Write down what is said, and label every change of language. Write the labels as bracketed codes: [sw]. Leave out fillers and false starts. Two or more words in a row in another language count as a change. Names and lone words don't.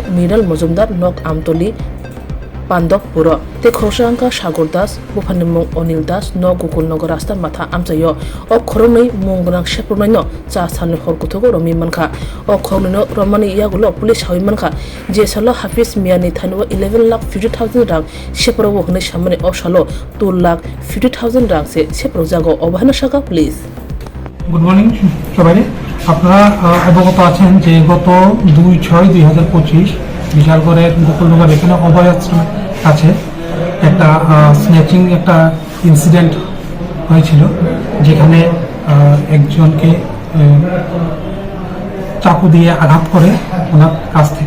[trp] मिराल मजुमदार नक आमतली पांडव पुरो ते खरसांका सागर दास बेफानिमु अनिल दास न गोकुलनगर रास्ता माथा आमचायो अ खरनै मंगनां सेप्रनानो चा साननि हरकुथुगो रमि मानखा अ खरनो रमानि यागुलो पुलिस हावि मानखा जे सालो हाफिज मियानि थानिwo 11,50,000 रां सेप्रबो हनै सामने अ सालो 2,50,000 रां से सेप्र जागो अबहानो शाखा पुलिस [en] good morning [bn] सबाई আপনারা অবগত আছেন যে গত 2/6/2025 বিশালগড়ের গোকুলনগর এখানে অভয় আশ্রমের কাছে একটা স্ন্যাচিং একটা ইনসিডেন্ট হয়েছিল যেখানে একজনকে চাকু দিয়ে আঘাত করে ওনার কাছ থেকে